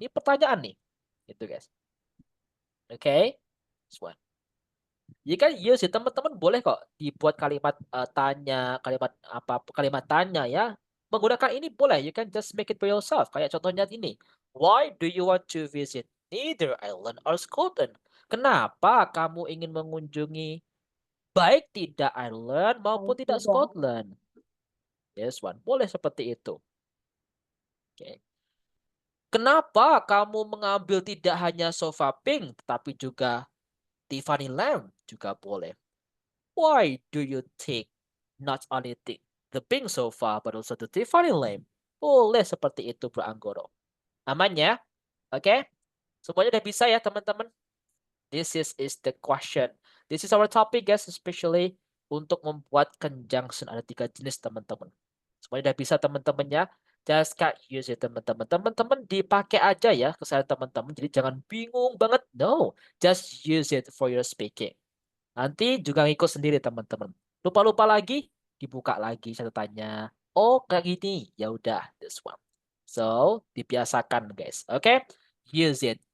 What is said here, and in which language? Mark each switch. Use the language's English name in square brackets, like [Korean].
[Indonesian] Ini pertanyaan nih. Gitu guys. Okay. [English] This one. [Indonesian] Ya kan iya sih teman-teman boleh kok dibuat kalimat tanya, kalimat tanya ya. Menggunakan ini boleh. [English] You can just make it by yourself. [Indonesian] Kayak contohnya ini. [English] Why do you want to visit neither Ireland or Scotland? [Indonesian] Kenapa kamu ingin mengunjungi baik tidak Ireland maupun tidak Scotland? [English] Yes, one. [Indonesian] Boleh seperti itu. Oke. Kenapa kamu mengambil tidak hanya sofa pink, tetapi juga Tiffany lamp juga boleh. [English] Why do you take not only the pink sofa, but also the Tiffany lamp? [Indonesian] Boleh seperti itu, Bro Anggoro. Aman ya? Oke? Semuanya udah bisa ya, teman-teman? [English] This is the question. This is our topic, guys, especially [Indonesian] untuk membuat [English] conjunction. [Indonesian] Ada 3 jenis, teman-teman. Semuanya udah bisa, teman-teman ya. [English] Just can't use it, [Indonesian] teman-teman. Teman-teman dipakai aja ya kesalahan teman-teman. Jadi jangan bingung banget. [English] No, just use it for your speaking. [Indonesian] Nanti juga ngikut sendiri, teman-teman. Lupa-lupa lagi, dibuka lagi catatannya. Oh, kayak gini. Ya udah, [English] this one. So, [Indonesian] dibiasakan, [English] guys. Oke? Use it.